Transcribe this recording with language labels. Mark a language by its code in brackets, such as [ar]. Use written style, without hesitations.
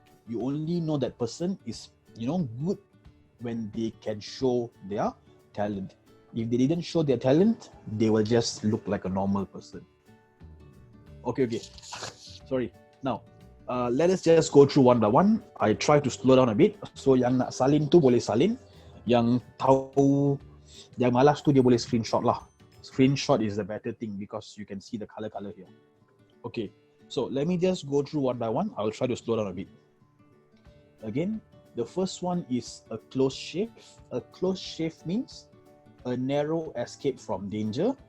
[en] You only know that person is, good when they can show their talent. If they didn't show their talent, they will just look like a normal person. Okay. Sorry. Now, let us just go through one by one. I try to slow down a bit. [ms] So yang nak salin tu boleh salin. Yang tahu, yang malas tu dia boleh screenshot lah. [en] Screenshot is the better thing because you can see the color here. Okay. So let me just go through one by one. I will try to slow down a bit. Again, the first one is a close shave. A close shave means a narrow escape from danger.